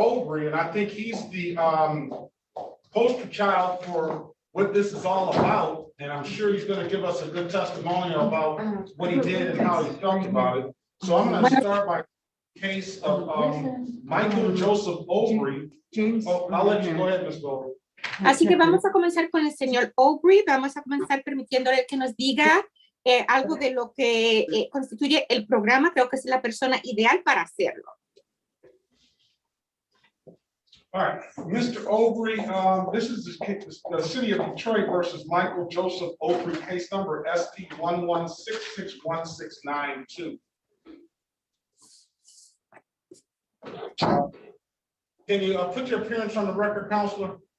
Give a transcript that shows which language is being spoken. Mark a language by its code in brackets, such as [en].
[en] Overy, and I think he's the poster child for what this is all about. And I'm sure he's going to give us a good testimonial about what he did and how he felt about it. So I'm going to start by case of Michael Joseph Overy. Oh, I'll let you go ahead, Ms. Overy. [es] Así que vamos a comenzar con el señor Overy. Vamos a comenzar permitiéndole que nos diga algo de lo que constituye el programa. Creo que es la persona ideal para hacerlo. [en] All right, Mr. Overy, this is the city of Detroit versus Michael Joseph Overy, case number SD 1166162. Can you put your appearance on the record, Counselor?